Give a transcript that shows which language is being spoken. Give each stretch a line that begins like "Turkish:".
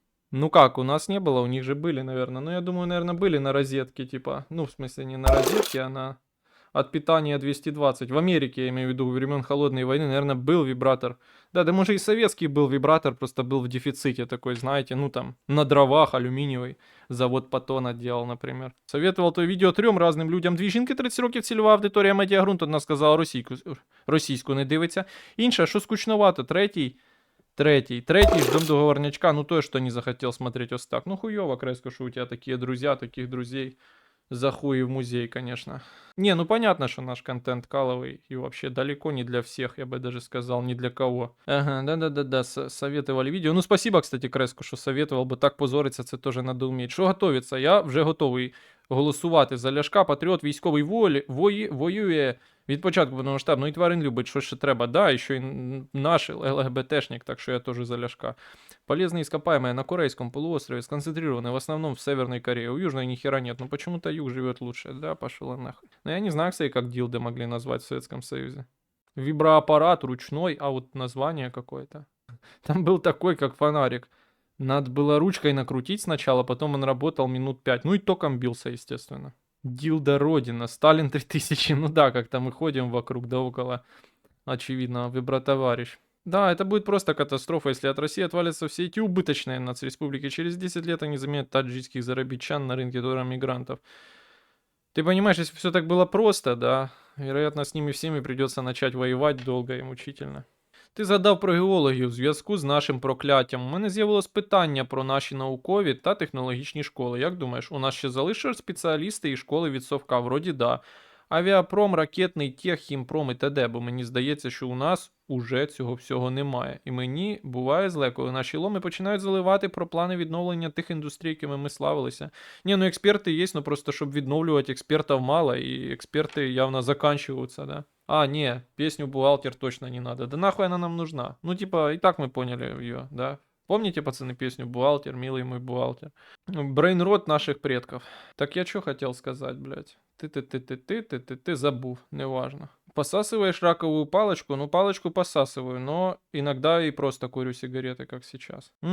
Russian: Ну как, у нас не было, у них же были, наверное. Ну я думаю, наверное, были на розетке, типа, ну в смысле не на розетке, а на от питания 220. В Америке, я имею в виду, во времен Холодной войны, наверное, был вибратор. Да, да может и советский был вибратор, просто был в дефиците такой, знаете, ну там, на дровах, алюминиевый. Завод Патона делал, например.
Ukrainian: Советував то відео 3 разним людям. 2 жінки 30 років цільова аудиторія Медіагрунт, одна сказала російську не дивиться. Інша, що скучновато, третій ждем договорнячка,
Russian: ну то, что не захотел смотреть
Ukrainian: Остак.
Russian: Ну хуёво, Кресько, что у тебя такие друзья, таких друзей. За хуй в музей, конечно. Не, ну понятно, что наш контент каловый и вообще далеко не для всех, я бы даже сказал, не для кого. Ага, да-да-да-да, советовали видео. Ну спасибо, кстати,
Ukrainian: Креску, що советував, бо так позориться, це теж надо вміти. Що готовиться? Я вже готовий голосувати за Ляшка, патріот, військовий воює від початку повномасштабного і тварин любить, що ще треба. Да, і ще й наш ЛГБТшник, так що я теж за Ляшка.
Russian: Полезные ископаемые на Корейском полуострове сконцентрированы в основном в Северной Корее. У Южной ни хера нет, но почему-то Юг живет лучше. Да, пошел нахуй. Но я не знаю, кстати, как дилды могли назвать в Советском Союзе. Виброаппарат ручной, а вот название какое-то. Там был такой, как фонарик. Надо было ручкой накрутить сначала, потом он работал минут 5. Ну и током бился, естественно. Дилда Родина, Сталин 3000. Ну да, как-то мы ходим вокруг да около. Очевидно, вибротоварищ. Да, это будет просто катастрофа, если от России отвалятся все эти убыточные нацреспублики. Через 10 лет они заменят таджикских зарабичан на рынке мигрантов. Ты понимаешь, если все так было просто, да, вероятно, с ними всеми придется начать воевать долго и мучительно.
Ukrainian: Ти згадав про геологію в зв'язку з нашим прокляттям. У мене з'явилось питання про наші наукові та технологічні школи. Як думаєш, у нас ще залишаться спеціалісти і школи від совка? Вроді да. Авіапром, ракетний тех, хімпром і т.д. Бо мені здається, що у нас уже цього всього немає. І мені буває зле, коли наші ломи починають заливати про плани відновлення тих індустрій, якими ми славилися. Ні, ну експерти є, ну просто щоб відновлювати експертів мало, і експерти явно заканчиваются, да.
Russian: А, не, песню «Бухгалтер» точно не надо. Да нахуй она нам нужна? Ну, типа, и так мы поняли ее, да? Помните, пацаны, песню «Бухгалтер, милый мой бухгалтер»? Брейнрот наших предков. Так я что хотел сказать, блядь? Ты забув, неважно. Посасываешь раковую палочку? Ну, палочку посасываю, но иногда и просто курю сигареты, как сейчас.